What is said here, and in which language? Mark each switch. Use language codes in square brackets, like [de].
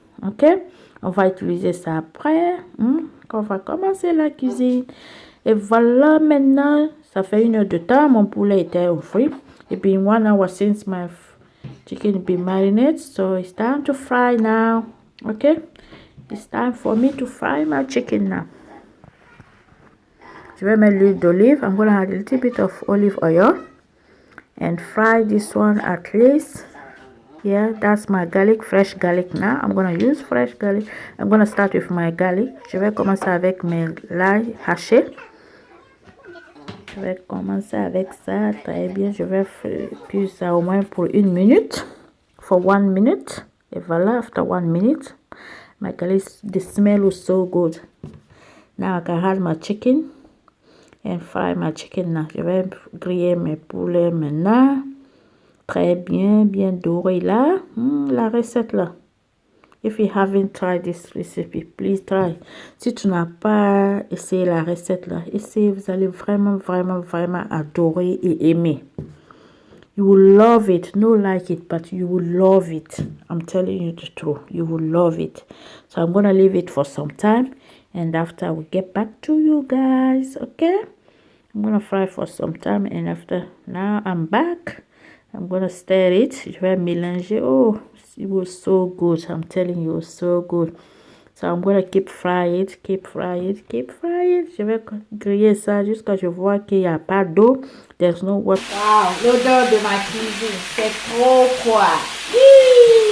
[fr] Ok, on va utiliser ça après. On va commencer la cuisine. Et voilà, maintenant, ça fait 1 heure de temps. Mon poulet était au frit. [en] It's been 1 hour since my chicken be marinated, so it's time to fry now. Okay, it's time for me to fry my chicken now. [fr] Je vais mettre l'huile d'olive. [en] I'm gonna add a little bit of olive oil and fry this one at least. Yeah, that's my garlic, fresh garlic. Now I'm gonna use fresh garlic. I'm gonna start with my garlic. [fr] Je vais commencer avec mes l'ail haché. Je vais commencer avec ça. Très bien, je vais cuire ça au moins pour 1 minute. [en] For 1 minute. [fr] Et voilà, [en] after 1 minute, my garlic, the smell was so good. Now I can add my chicken and fry my chicken now. [fr] Je vais griller mes poulets maintenant. Très bien, bien doré là. La recette là. [en] If you haven't tried this recipe, please try. [fr] Si tu n'as pas essayé la recette là, essayez, vous allez vraiment, vraiment, vraiment adorer et aimer. [en] You will love it. No like it, but you will love it. I'm telling you the truth. You will love it. So I'm going to leave it for some time. And after we get back to you guys, okay? I'm going to fry for some time. And after, now I'm back. I'm gonna stir it. [fr] Je vais mélanger. [en] Oh, it was so good. I'm telling you, it was so good. So I'm gonna keep fry it, keep fry it, keep fry it. [fr] Je vais griller ça jusqu'à ce que je vois qu'il n'y a pas d'eau. [en] There's no water. [fr] Wow, l'odeur de ma cuisine, c'est trop quoi.